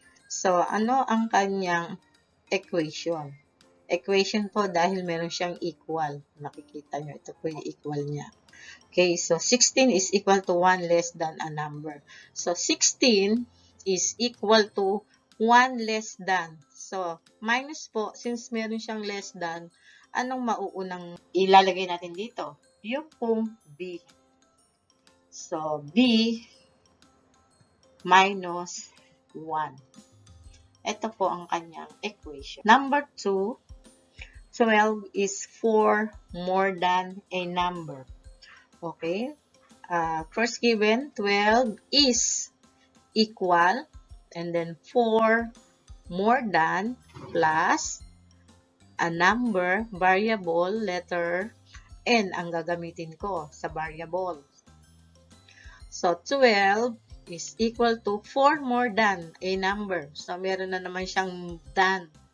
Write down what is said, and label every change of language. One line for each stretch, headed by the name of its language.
Filipino: So, ano ang kanyang equation? Equation po dahil meron siyang equal. Nakikita nyo, ito po yung equal niya.
English: Okay, so 16 is equal to 1 less than a number. So, 16 is equal to 1 less than.
Filipino: So, minus po, since meron siyang less than, anong mauunang ilalagay natin dito? Yung pong B. So, B minus 1. Ito po ang kanyang equation.
English: Number 2, 12 is 4 more than a number. Okay? First given, 12 is equal, and then 4 more than plus a number, variable, letter N
Filipino: ang gagamitin ko sa
English: variable. So, 12 is equal to 4 more than a number.
Filipino: So, meron na naman siyang than.